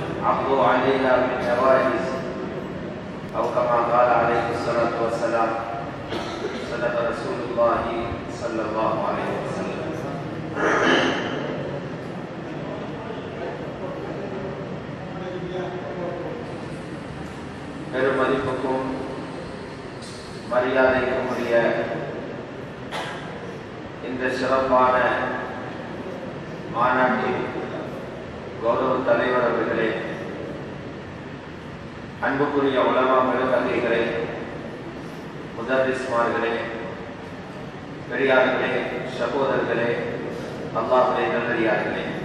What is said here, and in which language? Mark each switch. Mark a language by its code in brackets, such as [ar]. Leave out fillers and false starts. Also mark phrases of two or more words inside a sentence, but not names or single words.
[ar] عضوا عليها بالنواجذ أو كما قال عليه الصلاة والسلام. صدق رسول الله صلى الله عليه وسلم. [ta] பெரும் மதிப்புக்கும் மரியாதைக்கும் உரிய இந்த சிறப்பான மாநாட்டின் கௌரவ தலைவர் அவர்களே, அன்புக்குரிய உலமாக்களே, தங்கைகளே, முதர்ரிஸ்மார்களே, பெரியார்களே, சகோதரர்களே, அல்லாஹ்வுடைய நல்லடியார்களே,